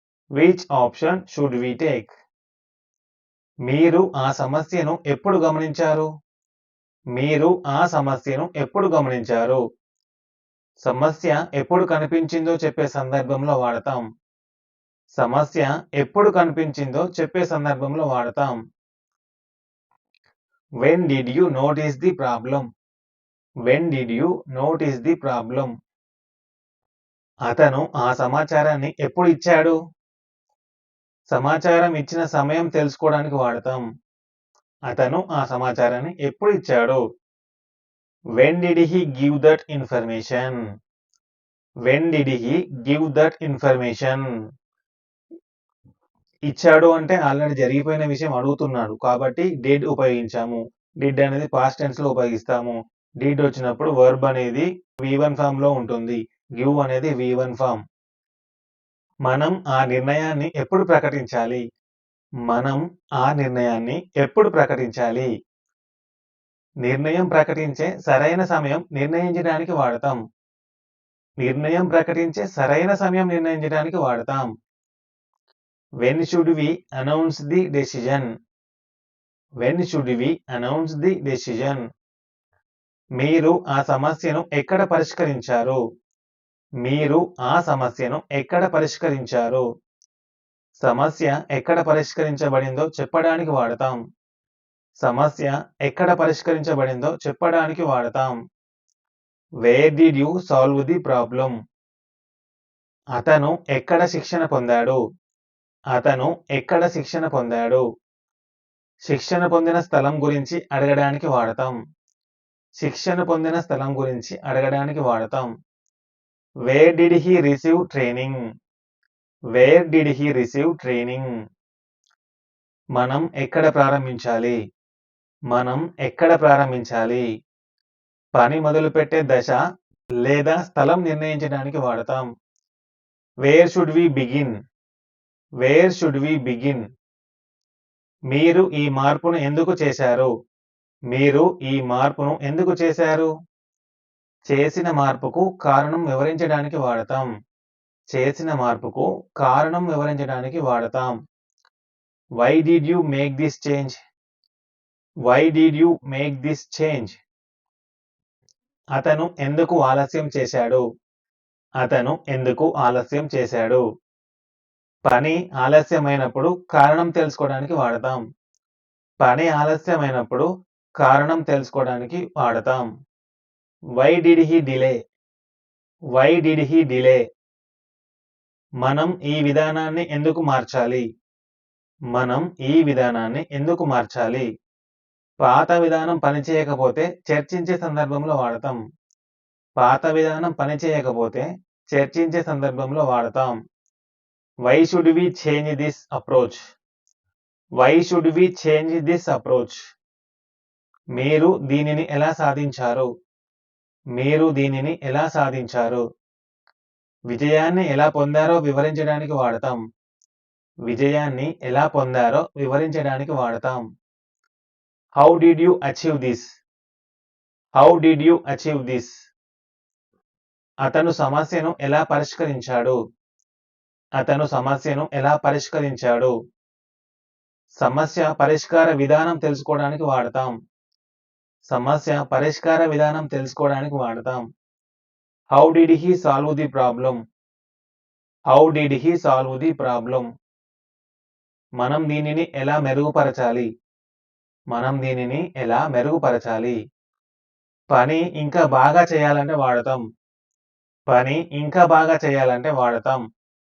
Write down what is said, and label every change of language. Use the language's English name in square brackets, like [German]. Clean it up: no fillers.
[English] Which option should we take? [Telugu] మీరు ఆ సమస్యను ఎప్పుడు గమనించారు? మీరు ఆ సమస్యను ఎప్పుడు గమనించారు? సమస్య ఎప్పుడు కనిపించిందో చెప్పే సందర్భంలో వాడతాం. సమస్య ఎప్పుడు కనిపించిందో చెప్పే సందర్భంలో వాడతాం. [English] When did you notice the problem? When did you notice the problem? [Telugu] అతను ఆ సమాచారాన్ని ఎప్పుడు ఇచ్చాడు? సమాచారం ఇచ్చిన సమయం తెలుసుకోవడానికి వాడతాం. అతను ఆ సమాచారాన్ని ఎప్పుడు ఇచ్చాడు? [English] When did he give that information? When did he give that information? [Telugu] ఇచ్చాడు అంటే ఆల్రెడీ జరిగిపోయిన విషయం అడుగుతున్నాడు. కాబట్టి డిడ్ ఉపయోగించాము. డిడ్ అనేది పాస్ట్ టెన్స్‌లో ఉపయోగిస్తాము. డిడ్ వచ్చినప్పుడు వర్బ్ అనేది V1 ఫార్మ్‌లో ఉంటుంది. గివ్ అనేది V1 ఫార్మ్. మనం ఆ నిర్ణయాన్ని ఎప్పుడు ప్రకటించాలి? మనం ఆ నిర్ణయాన్ని ఎప్పుడు ప్రకటించాలి? నిర్ణయం ప్రకటించే సరైన సమయం నిర్ణయించడానికి వాడతాం. నిర్ణయం ప్రకటించే సరైన సమయం నిర్ణయించడానికి వాడతాం. [English] When should we announce the decision? When should we announce the decision? [Telugu] మీరు ఆ సమస్యను ఎక్కడ పరిష్కరించారు? మీరు ఆ సమస్యను ఎక్కడ పరిష్కరించారు? సమస్య ఎక్కడ పరిష్కరించబడిందో చెప్పడానికి వాడతాం. సమస్య ఎక్కడ పరిష్కరించబడిందో చెప్పడానికి వాడతాం. [English] Where did you solve the problem? [Telugu] అతను ఎక్కడ శిక్షణ పొందాడు? అతను ఎక్కడ శిక్షణ పొందాడు? శిక్షణ పొందిన స్థలం గురించి అడగడానికి వాడతాం. శిక్షణ పొందిన స్థలం గురించి అడగడానికి వాడతాం. [English] Where did he receive training? Where did he receive training? [Telugu] మనం ఎక్కడ ప్రారంభించాలి? మనం ఎక్కడ ప్రారంభించాలి? పని మొదలుపెట్టే దశ లేదా స్థలం నిర్ణయించడానికి వాడతాం. [English] Where should we begin? Where should we begin? [Telugu] మీరు ఈ మార్పును ఎందుకు చేశారు? మీరు ఈ మార్పును ఎందుకు చేశారు? చేసిన మార్పుకు కారణం వివరించడానికి వాడతాం. చేసిన మార్పుకు కారణం వివరించడానికి వాడతాం. [English] Why did you make this change? Why did you make this change? [Telugu] అతను ఎందుకు ఆలస్యం చేశాడు? అతను ఎందుకు ఆలస్యం చేశాడు? పని ఆలస్యమైనప్పుడు కారణం తెలుసుకోవడానికి వాడతాం. పని ఆలస్యమైనప్పుడు కారణం తెలుసుకోవడానికి వాడతాం. [English] Why did he delay? Why did he delay? [Telugu] మనం ఈ విధానాన్ని ఎందుకు మార్చాలి? మనం ఈ విధానాన్ని ఎందుకు మార్చాలి? పాత విధానం పనిచేయకపోతే చర్చించే సందర్భంలో వాడతాం. పాత విధానం పనిచేయకపోతే చర్చించే సందర్భంలో వాడతాం. [English] Why should we change this approach? Why should we change this approach? [Telugu] మీరు దీనిని ఎలా సాధించారు? మీరు దీనిని ఎలా సాధించారు? విజయాన్ని ఎలా పొందారో వివరించడానికి వాడతాం. విజయాన్ని ఎలా పొందారో వివరించడానికి వాడతాం. [English] How did you achieve this? How did you achieve this? [Telugu] అతను సమస్యను ఎలా పరిష్కరించాడు? అతను సమస్యను ఎలా పరిష్కరించాడు? సమస్య పరిష్కార విధానం తెలుసుకోవడానికి వాడతాం. సమస్య పరిష్కార విధానం తెలుసుకోవడానికి వాడతాం. [English] How did he solve the problem? How did he solve the problem? [Telugu] మనం దీనిని ఎలా మెరుగుపరచాలి? మనం దీనిని ఎలా మెరుగుపరచాలి? పని ఇంకా బాగా చేయాలంటే వాడతాం. పని ఇంకా బాగా చేయాలంటే వాడతాం.